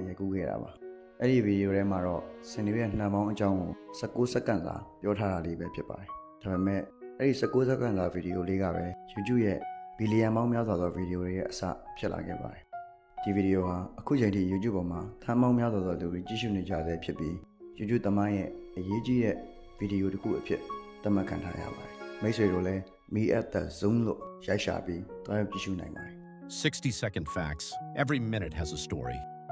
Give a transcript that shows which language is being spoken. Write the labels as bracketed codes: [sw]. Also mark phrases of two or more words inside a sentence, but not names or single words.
[my] ရိုက်ကူးခဲ့တာပါအဲ့ဒီဗီဒီယိုထဲမှာတော့စင်ဒီရဲ့နှံပေါင်းအကြောင်းကို19စက္ကန့်စာပြောထားတာလေးပဲဖြစ်ပါတယ်ဒါပေမဲ့အဲ့ဒီ19စက္ကန့်စာဗီဒီယိုလေးကပဲ YouTube ရဲ့ဘီလီယံပေါင်းများစွာသောဗီဒီယိုတွေရဲ့အစဖြစ်လာခဲ့ပါတယ်ဒီဗီဒီယိုဟာအခုချိန်ထိ YouTube ပေါ်မှာသန်းပေါင်းများစွာသောလူတွေကြည့်ရှုနေကြဆဲဖြစ်ပြီး YouTube သမိုင်းရဲ့အရေးကြီးတဲ့ဗီဒီယိုတစ်ခုအဖြစ်သတ်မှတ်ခံထားရပါတယ်မိတ်ဆွေတို့လည်း Me at the Zoom လို့ရိုက်ရှာပြီးတွားရောက်ကြည့်ရှုနိုင်ပါတယ် [en] 60-second facts. Every minute has a story.